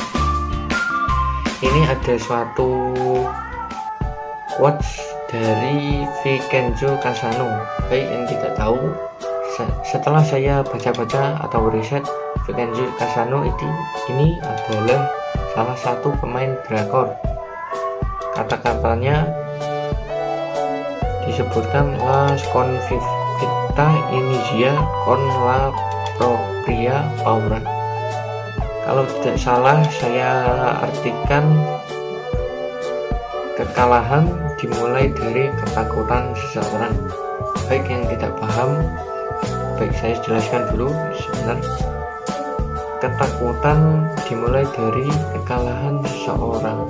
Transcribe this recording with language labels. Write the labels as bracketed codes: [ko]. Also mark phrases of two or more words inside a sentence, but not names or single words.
[id] Ini ada suatu quotes dari Vincenzo Casano. Baik yang tidak tahu, setelah saya baca-baca atau riset, Vincenzo Casano ini adalah salah satu pemain drakor. Kata-katanya disebutkan [it] la sconfitta initia con la propria paura. [id] Kalau tidak salah saya artikan kekalahan dimulai dari ketakutan seseorang. Baik yang tidak paham, baik saya jelaskan dulu sebentar. Ketakutan dimulai dari kekalahan seseorang.